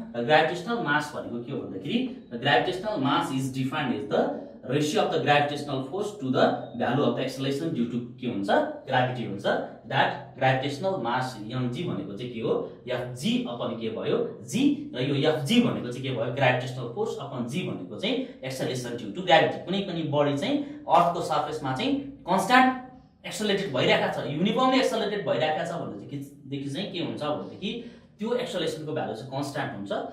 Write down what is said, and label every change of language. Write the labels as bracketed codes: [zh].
[ne] र [en] gravitational mass भनेको के हो भन्दाखेरि gravitational mass is defined as the ratio of the gravitational force to the value of the acceleration due to [ne] के हुन्छ, ग्राभिटी हुन्छ। द्याट ग्राभिटेसनल मास एमजी भनेको चाहिँ के हो, एफजी अपन के भयो, जी। र यो एफजी भनेको चाहिँ के भयो, ग्राभिटेसनल फोर्स अपन जी भनेको चाहिँ एक्सेलरेसन ड्यु टु ग्राभिटी। कुनै पनि बडी चाहिँ अर्थको सर्फेसमा चाहिँ कन्स्ट्यान्ट एक्सेलरेटेड भइरहेका छ, युनिफर्मली एक्सेलरेटेड भइरहेका छ भनेदेखि चाहिँ के हुन्छ भनेदेखि त्यो एक्सेलरेसनको भ्यालु चाहिँ कन्स्ट्यान्ट हुन्छ।